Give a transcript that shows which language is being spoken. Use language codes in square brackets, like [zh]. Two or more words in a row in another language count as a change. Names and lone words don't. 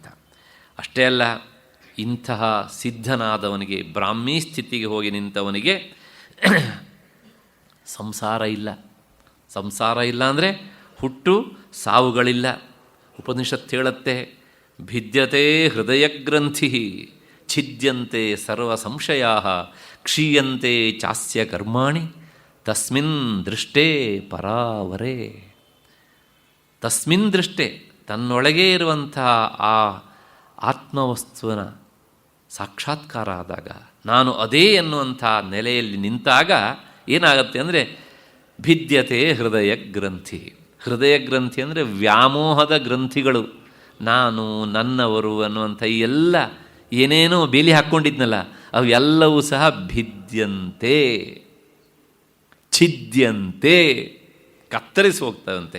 [kn] ಅಷ್ಟೇ ಅಲ್ಲ, ಇಂತಹ ಸಿದ್ಧನಾದವನಿಗೆ, ಬ್ರಾಹ್ಮೀ ಸ್ಥಿತಿಗೆ ಹೋಗಿ ನಿಂತವನಿಗೆ ಸಂಸಾರ ಇಲ್ಲ. ಸಂಸಾರ ಇಲ್ಲ ಅಂದರೆ ಹುಟ್ಟು ಸಾವುಗಳಿಲ್ಲ. ಉಪನಿಷತ್ತು ಹೇಳುತ್ತೆ, [sa] ಭಿದ್ಯತೆ ಹೃದಯಗ್ರಂಥಿ ಛಿದ್ಯಂತೆ ಸರ್ವ ಸಂಶಯಾ ಕ್ಷೀಯಂತೆ ಚಾಸ್ಯ ಕರ್ಮಾಣಿ ತಸ್ಮಿನ್ ದೃಷ್ಟೇ ಪರಾವರೇ. ತಸ್ಮಿನ್ ದೃಷ್ಟೇ, [kn] ತನ್ನೊಳಗೆ ಇರುವಂತಹ ಆ ಆತ್ಮವಸ್ತುವಿನ ಸಾಕ್ಷಾತ್ಕಾರ ಆದಾಗ, ನಾನು ಅದೇ ಎನ್ನುವಂಥ ನೆಲೆಯಲ್ಲಿ ನಿಂತಾಗ ಏನಾಗುತ್ತೆ ಅಂದರೆ [sa] ಭಿದ್ಯತೆ ಹೃದಯ ಗ್ರಂಥಿ. [kn] ಹೃದಯ ಗ್ರಂಥಿ ಅಂದರೆ ವ್ಯಾಮೋಹದ ಗ್ರಂಥಿಗಳು, ನಾನು ನನ್ನವರು ಅನ್ನುವಂಥ ಎಲ್ಲ ಏನೇನೋ ಬೇಲಿ ಹಾಕ್ಕೊಂಡಿದ್ನಲ್ಲ, ಅವೆಲ್ಲವೂ ಸಹ [sa] ಭಿದ್ಯಂತೆ, ಛಿದ್ಯಂತೆ, [kn] ಕತ್ತರಿಸಿ ಹೋಗ್ತಾವಂತೆ.